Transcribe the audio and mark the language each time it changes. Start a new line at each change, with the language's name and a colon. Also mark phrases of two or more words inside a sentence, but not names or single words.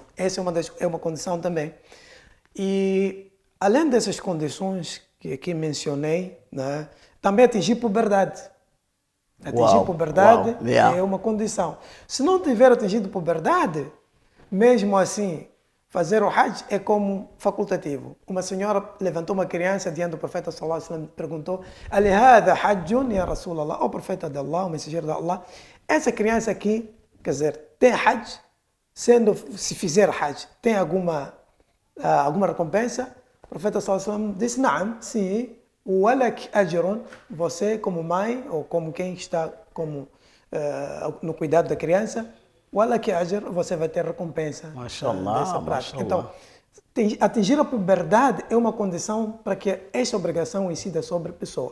Portuguese: Essa é uma condição também. E além dessas condições que aqui mencionei, né, também atingir puberdade. Atingir puberdade é uma condição. Se não tiver atingido puberdade, mesmo assim, fazer o Hajj é como facultativo. Uma senhora levantou uma criança diante do profeta
Arabic: صلى الله عليه وسلم
Portuguese: e perguntou:
Arabic: "ألهذا حج يا رسول الله?"
Portuguese: O profeta de Allah, o mensageiro de Allah, essa criança aqui, quer dizer, tem Hajj, se fizer Hajj, tem alguma recompensa? O profeta
Arabic: صلى الله عليه وسلم
Portuguese: disse: "Naam, sim.
Arabic: ولك أجر",
Portuguese: você como mãe ou como quem está no cuidado da criança,
Arabic: ولك أجر,
Portuguese: você vai ter recompensa dessa prática. Então, atingir a puberdade é uma condição para que esta obrigação incida sobre a pessoa.